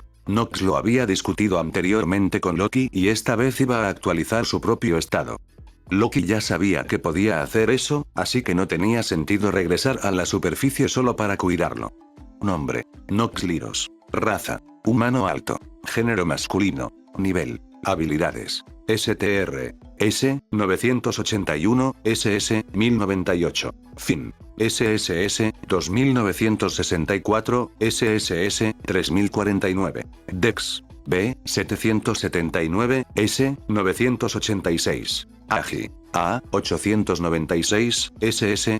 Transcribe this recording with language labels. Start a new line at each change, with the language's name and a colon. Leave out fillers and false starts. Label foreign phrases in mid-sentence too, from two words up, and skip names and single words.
Spanish: Nox lo había discutido anteriormente con Loki y esta vez iba a actualizar su propio estado. Loki ya sabía que podía hacer eso, así que no tenía sentido regresar a la superficie solo para cuidarlo. Nombre: Nox Lyros. Raza: humano alto. Género masculino. Nivel. Habilidades. STR. S. 981, SS. 1098. Fin. SSS. 2964, SSS. 3049. Dex. B. 779, S. 986. AGI. A. 896, SS.